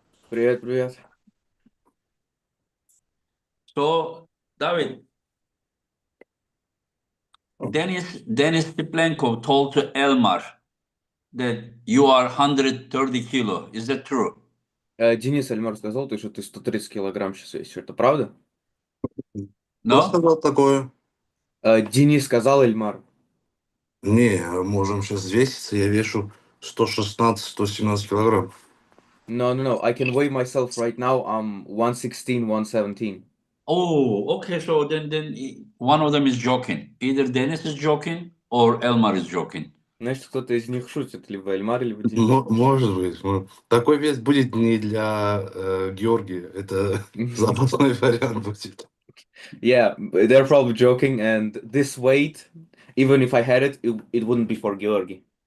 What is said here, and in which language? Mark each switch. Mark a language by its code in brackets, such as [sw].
[ru] Привет, привет. [en] So, David, Dennis Steplenko told to Elmar that you are 130 kilo. Is that true? [ru] Денис Альмар сказал, что ты 130 килограмм сейчас весишь. Это правда? Кто [en] No? [ru] сказал такое? Денис сказал Эльмар. Не, можем сейчас веситься. Я вешу 116-117 килограмм. [en] No. I can weigh myself right now. I'm 116, 117. Oh, okay. So then one of them is joking. Either Dennis is joking or Elmar is joking. Значит, кто-то из них шутит, либо Эльмар, либо Денис. [ru] Может быть. Такой вес будет не для Георгия. Это запасной вариант будет. [en] Yeah, they're probably joking, and this weight, even if I had it wouldn't be for Georgi.